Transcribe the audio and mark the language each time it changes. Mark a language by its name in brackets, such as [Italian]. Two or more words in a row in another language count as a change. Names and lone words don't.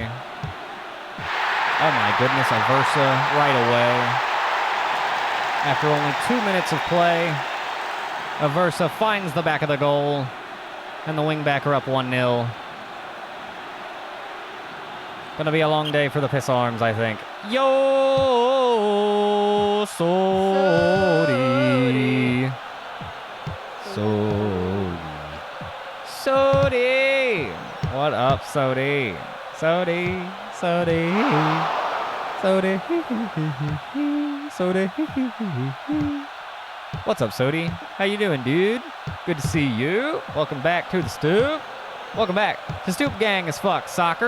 [English] Oh my goodness, Aversa right away. After only 2 minutes of play, Aversa finds the back of the goal, and the wingback are up 1-0. Gonna be a long day for the Piss Arms, I think. Yo, Sodi. Sodi. Sodi. What up, Sodi? Sodi. Sodi. Sodi. Sodi. What's up, Sodi? How you doing, dude? Good to see you. Welcome back to the Stoop. Welcome back to Stoop Gang as Fuck Soccer.